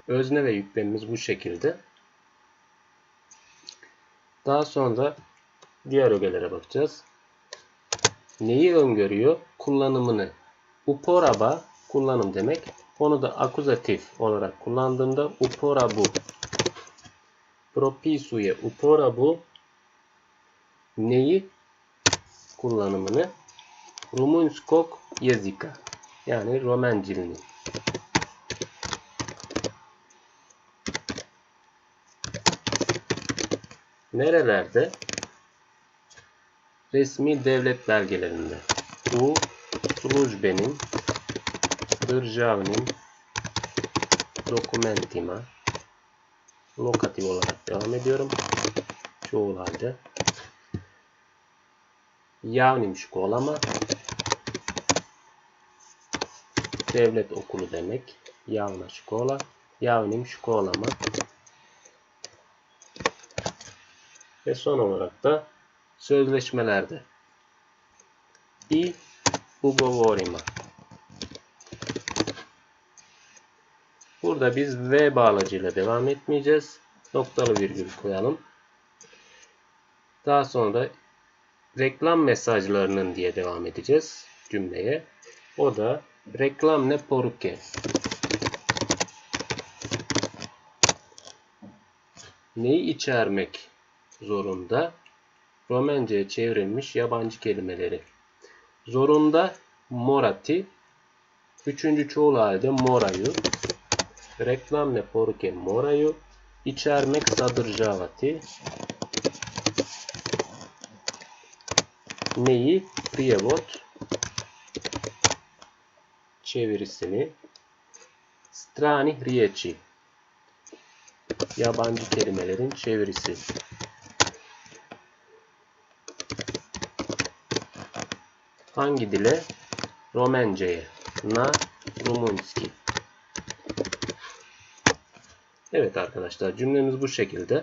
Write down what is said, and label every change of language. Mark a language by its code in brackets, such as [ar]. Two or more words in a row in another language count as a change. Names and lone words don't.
[tr] Özne ve yüklemimiz bu şekilde. Daha sonra diğer ögelere bakacağız. Neyi öngörüyor? Kullanımını. Uporaba kullanım demek. Onu da akuzatif olarak kullandığımda uporabu. [hr] Propisuje uporabu neyi? [tr] Kullanımını. [hr] Rumunskog jezika. [tr] Yani Romen dilini. Nerelerde? Resmi devlet belgelerinde. [hr] U slujbenim državnim dokumentima. [tr] Lokatif olarak devam ediyorum. Çoğul halde. [hr] Javnim školama. [tr] Devlet okulu demek. [hr] Javna škola. Javnim školama. [tr] Ve son olarak da sözleşmelerde. [hr] I ugovorima. [tr] Burada biz V bağlacıyla devam etmeyeceğiz. Noktalı virgül koyalım. Daha sonra reklam mesajlarının diye devam edeceğiz cümleye. O da [hr] reklam ne porke. [tr] Neyi içermek zorunda? Romence'ye çevrilmiş yabancı kelimeleri. Zorunda morati. Üçüncü çoğul halde moraju. [hr] Reklam ne porke moraju. İçermek sadržavati. [tr] Neyi? [hr] Prijevod. Çevirisini. Strani riječi. [tr] Yabancı kelimelerin çevirisi. Hangi dile? Romence'ye. [hr] Na rumunski. [tr] Evet arkadaşlar, cümlemiz bu şekilde.